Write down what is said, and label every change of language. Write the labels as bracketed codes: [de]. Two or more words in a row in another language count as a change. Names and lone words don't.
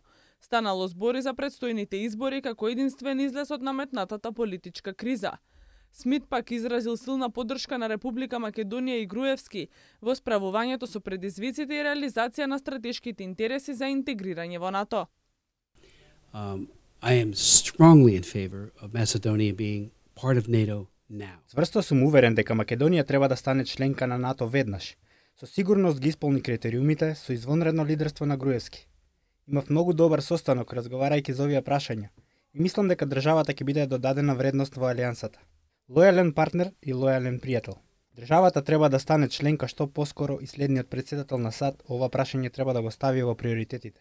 [mk] Станало збори за предстојните избори како единствен излез од наметнатата политичка криза. Смит пак изразил силна поддршка на Република Македонија и Груевски во справувањето со предизвиците и реализација на стратешките интереси за интегрирање во НАТО. [en] I am strongly in favor of Macedonia being part of NATO now. [mk] Цврсто сум уверен дека Македонија треба да стане членка на НАТО веднаш. Со сигурност ги исполни критериумите со извонредно лидерство на Груевски. Имав многу добар состанок разговарајќи за овие прашања и мислам дека државата ќе биде додадена вредност во алијансата. Лојален партнер и лојален пријател. Државата треба да стане членка што поскоро и следниот председател на САД ова прашање треба да го стави во приоритетите.